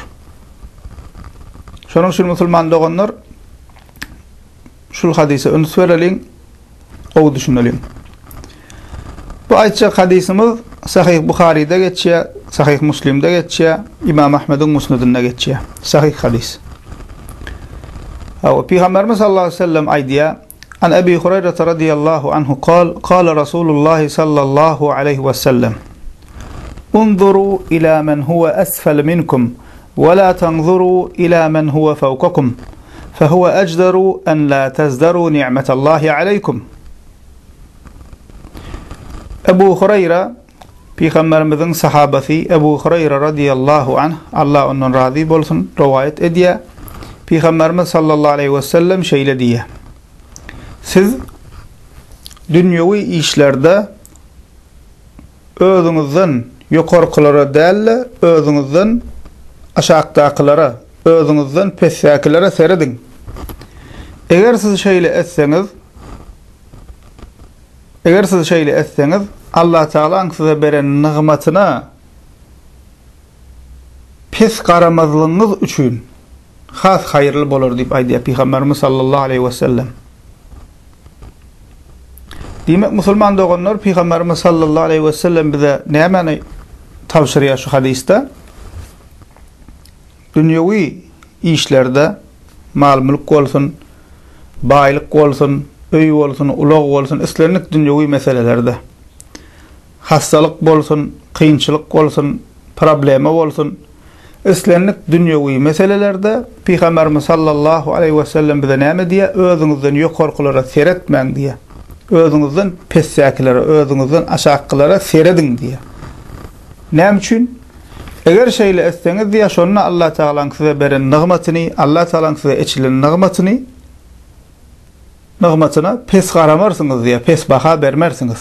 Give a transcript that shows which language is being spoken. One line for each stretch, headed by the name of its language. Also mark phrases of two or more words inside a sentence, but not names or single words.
Turkmen: Şonuň üçin musulman dogonlar, şul hadise öňs bereliň, o düşüneliň. Bu aýtjak hadisimiz Sahih Buhari'de geçýär, Sahih Muslim'de geçýär, İmam Ahmed'in Musnedinde geçýär. Sahih hadis.
Arabic: Peygamberimiz صلى الله عليه وسلم aýdýar: عن أبي هريرة رضي الله عنه قال رسول الله صلى الله عليه وسلم انظروا إلى من هو أسفل منكم ولا تنظروا إلى من هو فوقكم فهو أجدر أن لا تزدروا نعمة الله عليكم.
Turkmen: Ebu Hureyre, Peygamberimizin sahabesi Ebu Hureyre
Arabic: رضي الله عنه,
Turkmen: Allah ondan razı bolsun,
Turkish: rivayet ediyor.
Turkmen: Peygamberimiz
Arabic: صلى الله عليه وسلم
Turkmen: şeýle diýär: Siz dünýäwi işlerde özüňizden ýokarkylara däl, özüňizden aşakdaklara, özüňizden pessäkilere seredin. Eger siz şeýle etseňiz, Allah Taala size beren nigmatyna pes garamazlygyňyz üçin has haýyrly bolar diýip aýdýar Peygamberimiz
Arabic: صلى الله عليه وسلم.
Turkmen: Demek musulman dogonlar, Peygamberimiz
Arabic: صلى الله عليه وسلم
Turkmen: bize näme tavsiýe şu hadiste? Dünýäwi işlerde, mal mülk bolsun, baýlyk bolsun, öý bolsun, ulag bolsun, islenlik dünýäwi meselelerde, hastalyk bolsun, kynçylyk bolsun, problema bolsun, islenlik dünýäwi meselelerde Peygamberimiz
Arabic: صلى الله عليه وسلم
Turkmen: bize näme diýär? Özüňizden ýokarkylara seretmeň diýär. Özüňizden pessäkilere, özüňizden aşakkylara seredin diýär. Näme üçin? Eger şeýle etseňiz diýär, şonu Allah Taala size beren nigmatyny, Allah Taala size eçilen nigmatyna pes garamarsyňyz diýär, pes baha bermersiňiz.